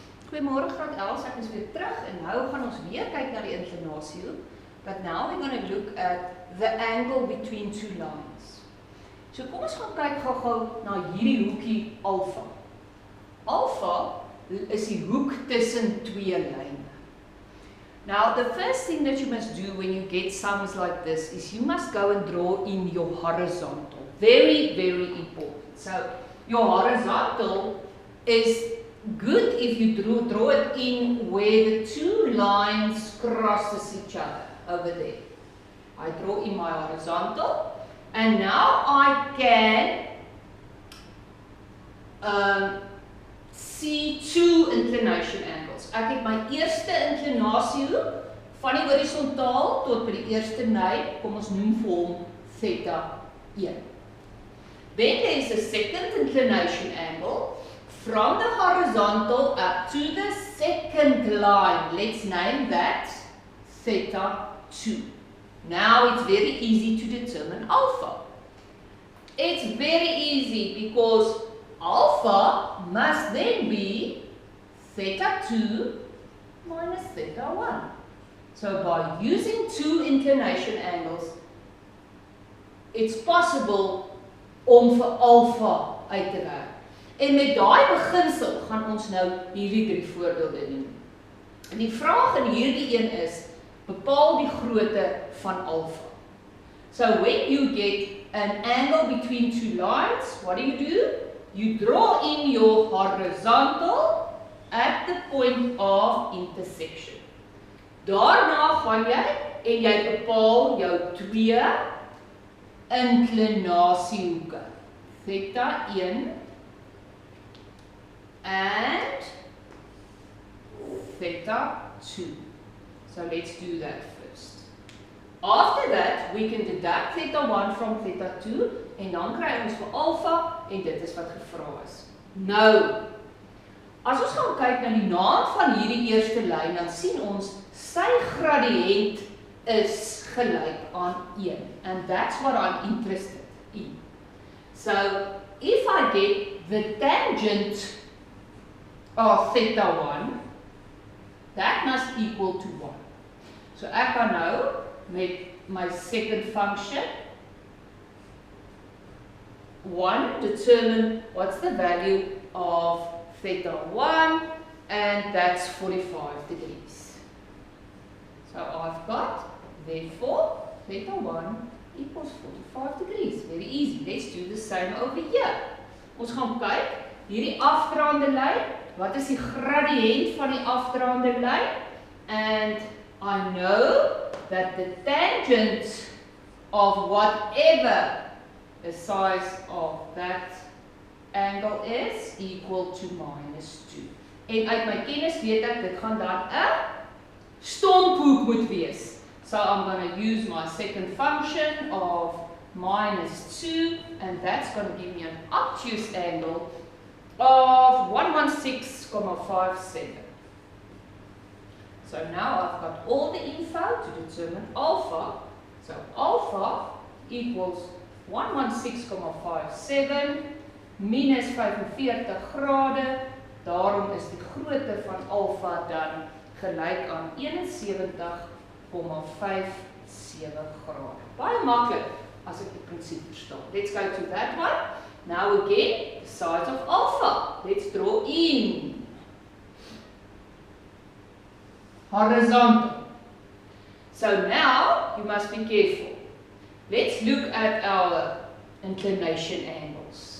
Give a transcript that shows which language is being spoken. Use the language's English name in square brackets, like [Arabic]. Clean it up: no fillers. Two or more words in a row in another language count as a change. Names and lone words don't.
[Afrikaans] Goeiemôre graad 11, ek is weer terug en nou gaan ons weer kyk na die inklinasiehoek. [English] But now we're going to look at the angle between two lines. [Afrikaans] So kom ons gaan kyk gou-gou na hierdie hoekie alfa. Alfa is die hoek tussen twee lyne. [English] Now the first thing that you must do when you get sums like this is you must go and draw in your horizontal. Very, very important. So your horizontal is good if you draw it in where the two lines crosses each other over there. I draw in my horizontal and now I can see two inclination angles. [Afrikaans] Ek het my eerste inklinasiehoek van die horisontaal tot by die eerste ny, kom ons noem vir hom theta 1. [English] Then there is a second inclination angle from the horizontal up to the second line. Let's name that theta 2. Now it's very easy to determine alpha. It's very easy because alpha must then be theta 2 minus theta 1. So by using two inclination angles, it's possible [Afrikaans] om vir alpha uit te werk. En met daai beginsel gaan ons nou hierdie drie voorbeelde doen. En die vraag in hierdie een is, bepaal die grootte van alpha. [English] So when you get an angle between two lines, what do? You draw in your horizontal at the point of intersection. [Afrikaans] Daarna gaan jy en jy bepaal jou twee inklinasiehoeke. [English] Theta 1 and theta 2. So let's do that first. After that, we can deduct theta 1 from theta 2 [Afrikaans] en dan kry ons vir alpha en dit is wat gevra is. Nou, as ons gaan kyk na die naam van hierdie eerste lyn, dan sien ons sy gradiënt is gelyk aan 1 [English] and that's what I'm interested in. So, if I get the tangent of theta 1, that must equal to 1. So [Afrikaans] ek kan nou met my [English] second function 1 determine what's the value of theta 1 and that's 45 degrees. So I've got therefore theta 1 equals 45 degrees. Very easy. Let's do the same over here. [Afrikaans] Ons gaan kyk hierdie afdraande lyn. Wat is die gradiënt van die afdraande lyn? [English] And I know that the tangent of whatever the size of that angle is equal to minus 2. [Afrikaans] En uit my kennis weet ek dit gaan dan 'n stomphoek moet wees. [English] So I'm going to use my second function of minus 2 and that's going to give me an obtuse angle of 116,57. So now I've got all the info to determine alpha. So alpha equals 116,57 minus 45 grade. [Afrikaans] Daarom is die grootte van alpha dan gelyk aan 71,57 grade. Baie maklik as ek die prinsip verstaan. [English] Let's go to that one. Now again, the sides of alpha. Let's draw in horizontal. So now you must be careful. Let's look at our inclination angles.